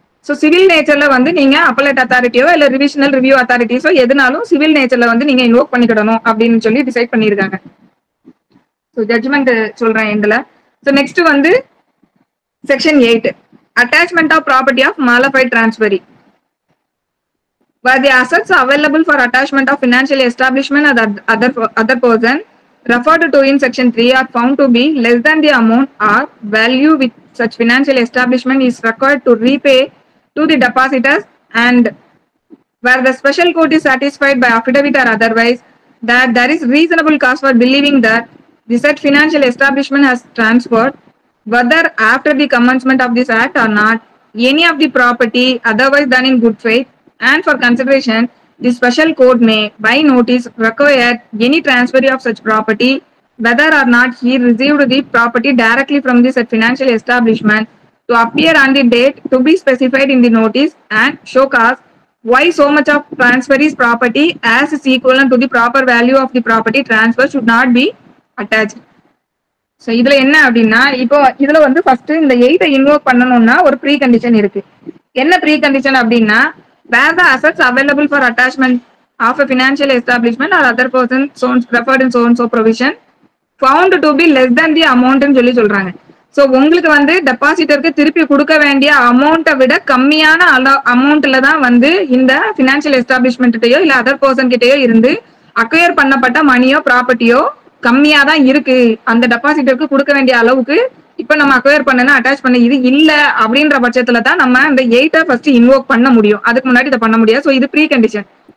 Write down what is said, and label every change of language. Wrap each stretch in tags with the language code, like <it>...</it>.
<ta>So civil நேச்சர்ல வந்து நீங்க appellate அத்தாரிட்டியோ இல்ல ரிவிஷனல் ரிவ்யூ அத்தாரிட்டிஸோ எதுனாலும் சிவில் நேச்சர்ல வந்து நீங்க இன்வோக் பண்ணிக்கிடணும் அப்படின்னு சொல்லி டிசைட் பண்ணியிருக்காங்க. ஸோ ஜட்மெண்ட் சொல்றேன் எண்ட்ல. ஸோ நெக்ஸ்ட் வந்து section 8 attachment of property of மாலஃபைட் டிரான்ஸ்பரி.</ta> <en>Where the assets available for attachment of financial establishment or other person referred to in section 3 are found to be less than the amount or value which such financial establishment is required to repay to the depositors, and where the special court is satisfied by affidavit or otherwise that there is reasonable cause for believing that the said financial establishment has transferred, whether after the commencement of this act or not, any of the property otherwise done in good faith, and for consideration the special court may by notice require any transfer of such property whether or not he received the property directly from the said financial establishment to appear on the date to be specified in the notice and show cause why so much of transfer is property as is equivalent to the proper value of the property transfer should not be attached.</en> <ta>So இதுல என்ன அப்படின்னா இப்போ இதுல வந்து first இந்த 8 invoke பண்ணணும்னா ஒரு pre condition இருக்கு. என்ன ப்ரீ கண்டிஷன் அப்படின்னா</ta> <en>where the assets available for attachment of a financial establishment or other person referred in so and so provision found to be less than the amount</en> <ta>ன்னு சொல்லி சொல்றாங்க. So உங்களுக்கு வந்து டெபாசிட்டருக்கு திருப்பி கொடுக்க வேண்டிய அமௌண்ட்டை விட கம்மியான அமௌண்ட்ல தான் வந்து இந்த பினான்சியல் எஸ்டாப்ளிஷ்மெண்ட்டையோ இல்ல அதர் பர்சன் கிட்டயோ இருந்து அக்வயர் பண்ணப்பட்ட மணியோ ப்ராப்பர்ட்டியோ கம்மியா தான் இருக்கு. அந்த டெபாசிட்டருக்கு கொடுக்க வேண்டிய அளவுக்கு இப்ப நம்ம அக்வயர் பண்ணனா அட்டாச் பண்ண இது இல்ல அப்படின்ற பட்சத்துல தான் நம்ம இந்த 8 ஃபர்ஸ்ட் இன்வோக் பண்ண முடியும். அதுக்கு முன்னாடி இதை பண்ண முடியாது. ஸோ இது ப்ரீ கண்டிஷன்.</ta>